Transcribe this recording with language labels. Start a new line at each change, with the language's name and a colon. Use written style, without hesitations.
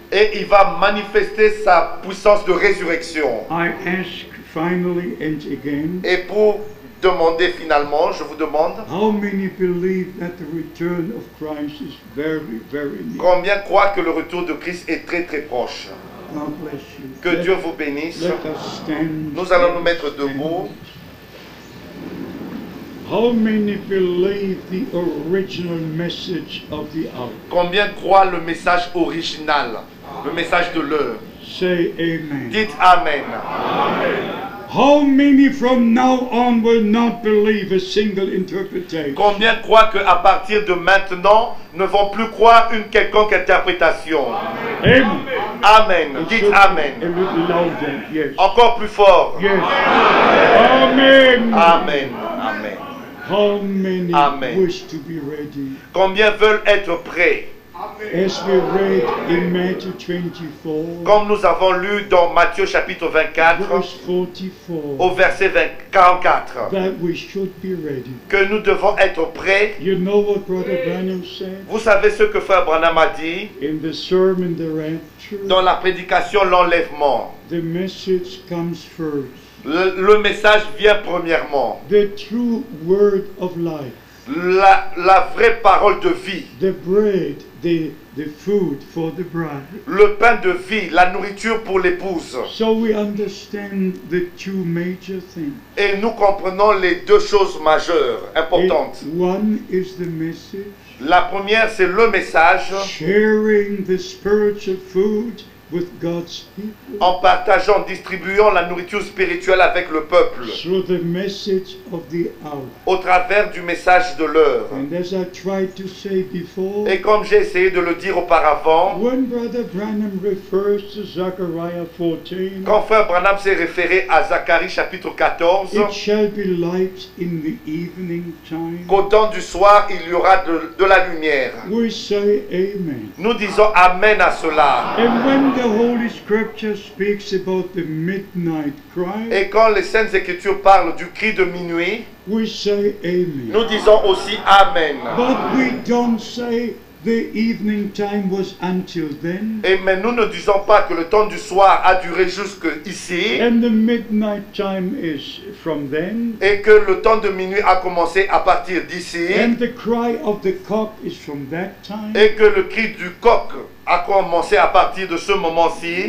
French: Et il va manifester sa puissance de résurrection.
English: I ask finally and again,
French: Et pour demander finalement, je vous demande,
English: how many believe that the return of Christ is very, very near?
French: combien croient que le retour de Christ est très très proche?
English: God bless you.
French: Que Dieu vous bénisse.
English: Let us stand.
French: Nous allons nous mettre debout.
English: How many believe the original message of the hour?
French: Combien croient le message original, le message de l'heure?
English: Say amen.
French: Dites Amen.
English: How many from now on will not believe a single interpretation?
French: Combien croient qu'à partir de maintenant ne vont plus croire une quelconque interprétation? Amen. Amen. Dites
English: A Amen. little louder, yes.
French: Encore plus fort.
English: Yes. Amen. Amen. Amen. How many Amen. wish to be ready?
French: Combien veulent être prêts?
English: as we read in Matthew 24,
French: Comme nous avons lu dans Matthieu chapitre 24,
English: verse 44,
French: au verset 44,
English: that we should be ready.
French: que nous devons être prêts.
English: You know what Brother Branham said
French: Vous savez ce que Frère Branham a dit
English: in the sermon, The Rapture?
French: dans la prédication L'Enlèvement.
English: The message comes first.
French: Le message vient premièrement.
English: The true word of life.
French: La vraie parole de vie.
English: The bread, the food for the bride.
French: Le pain de vie, la nourriture pour l'épouse.
English: So we understand the two major things.
French: Et nous comprenons les deux choses majeures, importantes.
English: One is the message.
French: La première, c'est le message,
English: Sharing the spiritual food with God's people.
French: en partageant, distribuant la nourriture spirituelle avec le peuple,
English: Through the message of the hour.
French: au travers du message de l'heure.
English: And as I tried to say before,
French: Et comme j'ai essayé de le dire auparavant,
English: when Brother Branham refers to Zechariah 14,
French: quand Frère Branham s'est référé à Zacharie chapitre 14,
English: it shall be light in the evening time.
French: qu'au temps du soir, il y aura de la lumière.
English: We say amen.
French: Nous disons Amen à cela.
English: And when the Holy Scripture speaks about the midnight cry,
French: Et quand les Saintes Écritures parlent du cri de minuit,
English: we say amen.
French: nous disons aussi Amen.
English: But we don't say the evening time was until then,
French: Mais nous ne disons pas que le temps du soir a duré jusqu'ici
English: and the midnight time is from then,
French: et que le temps de minuit a commencé à partir d'ici
English: and the cry of the cock is from that time.
French: et que le cri du coq a commencé à partir de ce moment-ci.